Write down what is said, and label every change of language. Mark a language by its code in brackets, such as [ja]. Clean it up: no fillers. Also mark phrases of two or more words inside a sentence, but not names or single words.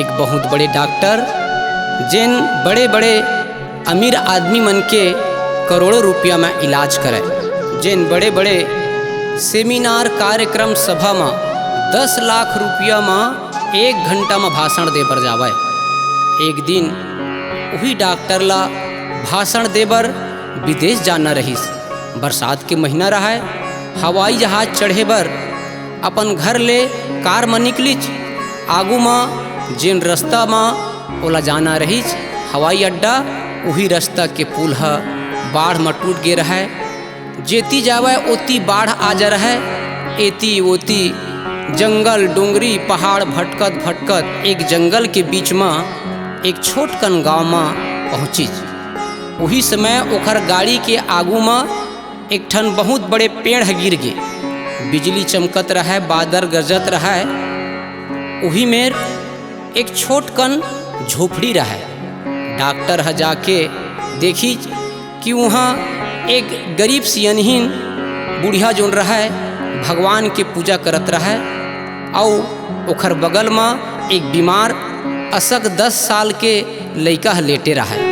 [hne] एक बहुत बड़े डॉक्टर जिन बड़े बड़े अमीर आदमी मन के करोड़ों रुपया में इलाज करे, जिन बड़े बड़े सेमिनार कार्यक्रम सभा में 10 लाख रुपया में 1 घंटा में भाषण दे पर जावे। एक दिन वही डॉक्टर ला भाषण देबर विदेश जाना रहीस। बरसात के महीना रहा है, हवाई जहाज चढ़े बर अपन घर ले कार में निकलीच। आगू में जिन रास्ता में ओला जाना रहीच हवाई अड्डा, वही रास्ता के पुल है बाढ़ में टूट गे रहा है। जेती जावे ओती बाढ़ आ जा रहा है, एती ओती जंगल डोंगरी पहाड़ भटकत भटकत एक जंगल के बीच में एक छोटकन गांव में पहुँची। वही समय ओखर गाड़ी के आगू में एक ठन बहुत बड़े पेड़ गिर गे, बिजली चमकत रहा है, बादल गरजत रहा है। वही में एक छोटकन झोपड़ी रहा है। डॉक्टर ह जाके देखी कि वहाँ एक गरीब सियनहीन बुढ़िया जोन रहा है भगवान के पूजा करत रहा है, और ओखर बगल में एक बीमार असक 10 साल के लड़का लेटे रहा है।